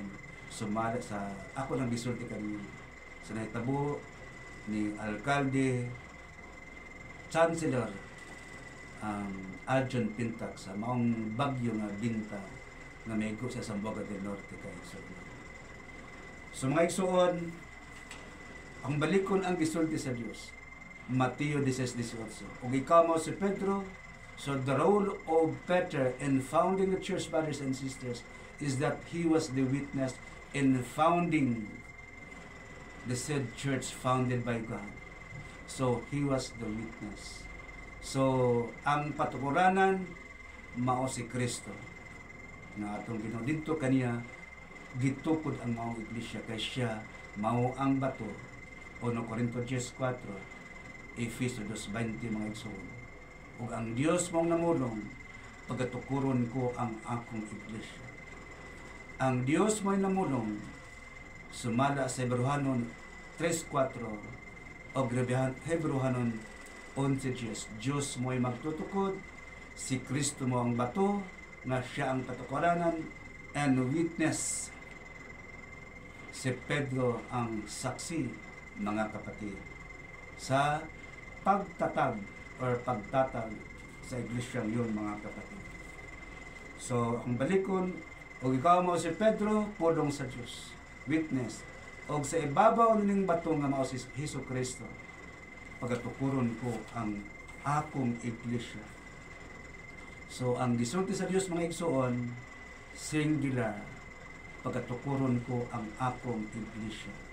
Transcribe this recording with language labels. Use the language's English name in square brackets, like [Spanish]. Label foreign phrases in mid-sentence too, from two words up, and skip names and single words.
[Cebuano] Sumala sa ako nang gisulti kani sa nahitabo ni alkalde Chancellor Aljon Pintac sa maong bagyo nga binta nga maigo sa Zamboanga del Norte kay igsoon. So mga igsoon, ang balikon ang gisulti sa Dios. Mateo 16:18. Ug ikaw mo si Pedro, [English] so the role of Peter in founding the church, brothers and sisters, is that he was the witness in founding the said church founded by God. So he was the witness. [Cebuano] So ang patukuranan mao si Kristo na atong Ginoo. Didto kaniya gitukod ang maong iglesia kay siya mao ang bato. 1 Corinto 10:4, Efeso 2:20 mga igsoon. Ug ang Dios mong namulong pagatukuron ko ang akong iglesia. Ang Dios mo'y namulong sumala sa Hebrehanon 3:4 o Hebrehanon 11:10. Diyos mo'y magtutukod, si Kristo mo ang bato, nga siya ang patukuranan, [English] and witness. [Filipino] Si Pedro ang saksi, mga kapatid, sa pagtatag or pagtatag sa iglesyang yun, mga kapatid. [Cebuano] So, ang balikon, o ikaw mo si Pedro, pulong sa Diyos, witness. O sa ibabaw ning bato nga mao si Hesus Kristo, pagatukuron ko ang akong iglesia. So, ang gisulti sa Dios mga igsoon, singular, pagatukuron ko ang akong iglesia.